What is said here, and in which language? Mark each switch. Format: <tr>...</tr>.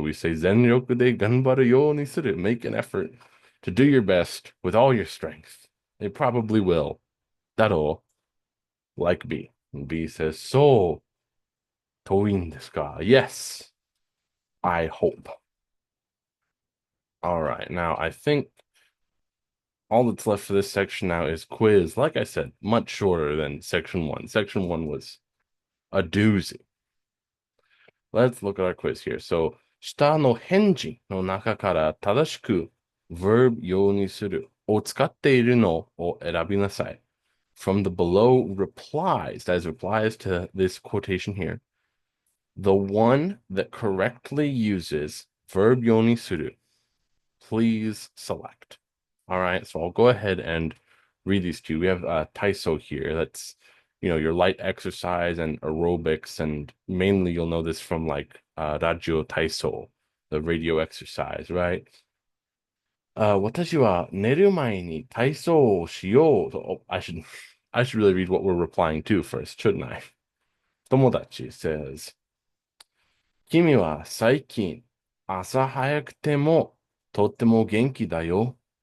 <en>So we say</en> <ja>全力で頑張るようにする.</ja> <en>Make an effort to do your best with all your strength. They probably will. That'll like B. And B says, so,</en> <ja>遠いんですか?</ja> <en>Yes, I hope. All right, now I think all that's left for this section now is quiz. Like I said, much shorter than section 1. Section 1 was a doozy. Let's look at our quiz here.</en> <ja>So, 下の返事の中から正しく verb 用にするを使っているのを選びなさい.</ja> <en>From the below replies, that is replies to this quotation here, the one that correctly uses verb 用にする, please select. All right, so I'll go ahead and read these to you. We have Taiso here. That's, your light exercise and aerobics, and mainly you'll know this from like Radio Taiso, the radio exercise, right?</en> <ja>私は寝る前に体操をしよう.</ja> <en>Oh, I should really read what we're replying to first, shouldn't I? Tomodachi says,</en> <ja>君は最近朝早くてもとっても元気だよ.</ja>